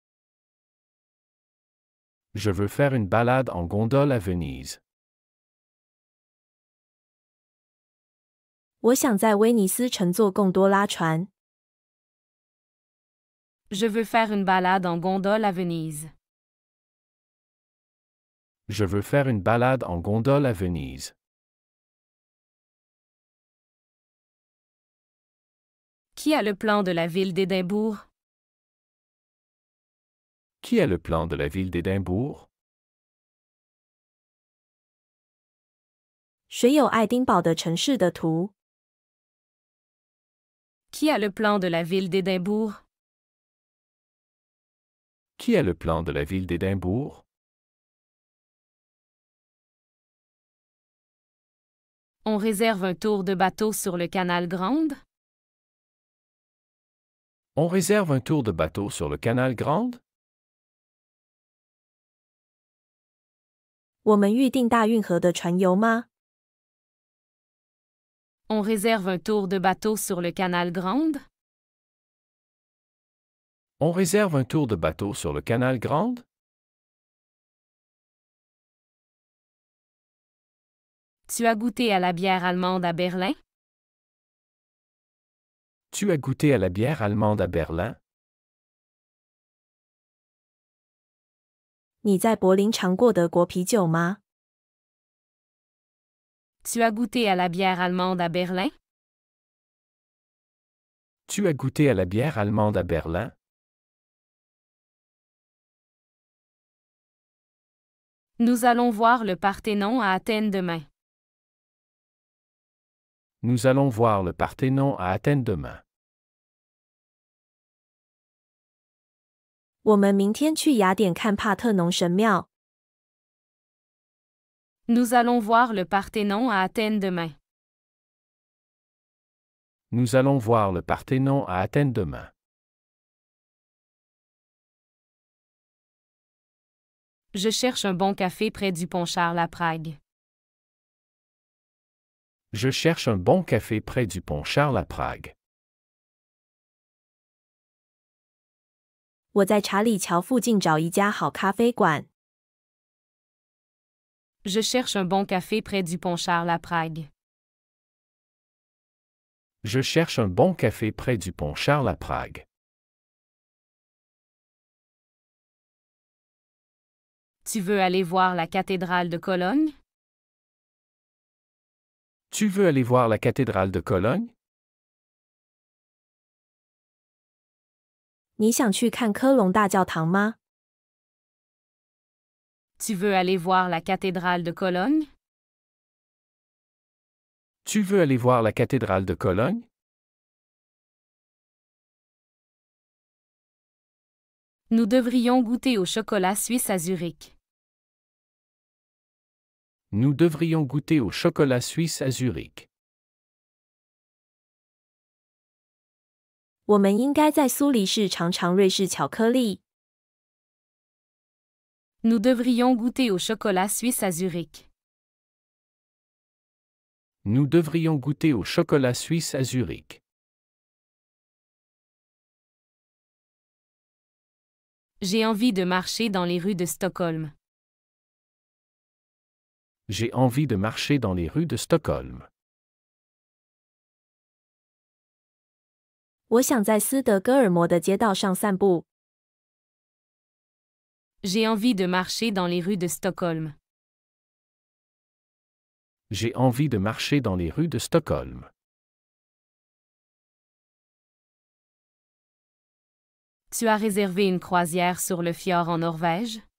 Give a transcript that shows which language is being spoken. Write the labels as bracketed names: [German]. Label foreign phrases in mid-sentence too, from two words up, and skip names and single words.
[French] Je veux faire une balade en gondole à Venise. [Chinese] 我想在威尼斯乘坐贡多拉船。 [French] Je veux faire une balade en gondole à Venise. Je veux faire une balade en gondole à Venise. Qui a le plan de la ville d'Édimbourg? Qui a le plan de la ville d'Édimbourg? [Chinese] 谁有爱丁堡的城市的图？ [French] Qui a le plan de la ville d'Édimbourg? Qui a le plan de la ville d'Édimbourg? On réserve un tour de bateau sur le canal Grande? On réserve un tour de bateau sur le canal Grande? [Chinese] 我们预定大运河的船游吗？ [French] On réserve un tour de bateau sur le canal Grande? On réserve un tour de bateau sur le canal Grande? Tu as goûté à la bière allemande à Berlin? Tu as goûté à la bière allemande à Berlin? [Chinese] 你在柏林尝过德国啤酒吗？ [French] Tu as goûté à la bière allemande à Berlin? Tu as goûté à la bière allemande à Berlin? Nous allons voir le Parthénon à Athènes demain. Nous allons voir le Parthénon à Athènes demain. [Chinese] 我们明天去雅典看帕特农神庙。 [French] Nous allons voir le Parthénon à Athènes demain. Nous allons voir le Parthénon à Athènes demain. Je cherche un bon café près du pont Charles à Prague. Je cherche un bon café près du pont Charles à Prague. [Chinese] 我在查理桥附近找一家好咖啡馆。 [French] Je cherche un bon café près du pont Charles à Prague. Je cherche un bon café près du pont Charles à Prague. Tu veux aller voir la cathédrale de Cologne? Tu veux aller voir la cathédrale de Cologne? [Chinese] 你想去看科隆大教堂吗？ [French] Tu veux aller voir la cathédrale de Cologne? Tu veux aller voir la cathédrale de Cologne? Nous devrions goûter au chocolat suisse à Zurich. Nous devrions goûter au chocolat suisse à Zurich. [Chinese] 我们应该在苏黎世尝尝瑞士巧克力。 [French] Nous devrions goûter au chocolat suisse à Zurich. Nous devrions goûter au chocolat suisse à Zurich. J'ai envie de marcher dans les rues de Stockholm. J'ai envie de marcher dans les rues de Stockholm. [Chinese] 我想在斯德哥尔摩的街道上散步。 [French] J'ai envie de marcher dans les rues de Stockholm. J'ai envie de marcher dans les rues de Stockholm. Tu as réservé une croisière sur le fjord en Norvège?